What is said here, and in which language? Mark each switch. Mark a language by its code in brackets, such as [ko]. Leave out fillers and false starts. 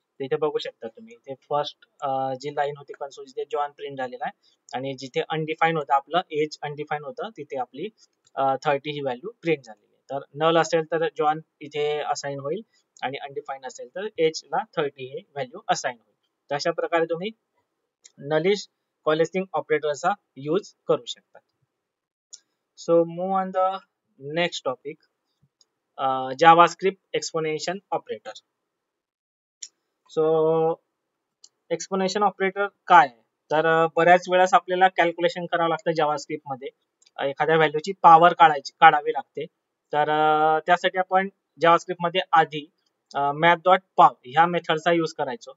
[mr] इथे बघू शकता तुम्ही, इथे फर्स्ट जी लाईन होती कन्सोल जिथे जॉन प्रिंट झालेला आहे, आणि जिथे अनडिफाईन होतं आपलं एज अनडिफाईन होतं तिथे आपली 30 ही व्हॅल्यू प्रिंट झालेली आहे. तर नल असेल तर जॉन इथे असाइन होईल आणि अनडिफाईन असेल तर एज ला 30 ही व्हॅल्यू असाइन होईल. तर अशा प्रकारे तुम्ही नलिश कॉलेसिंग ऑपरेटरचा यूज करू शकता. [en] So move on the next topic, JavaScript exponential operator. [mr] So exponential operator काय आहे, तर बऱ्याच वेळेस आपल्याला कॅल्क्युलेशन करावं लागतं जावास्क्रिप्ट मध्ये. एखाद्या व्हॅल्यूची पॉवर काढावी लागते. तर त्यासाठी आपण जावास्क्रिप्ट मध्ये आधी math.pow ह्या मेथडचा यूज करायचो.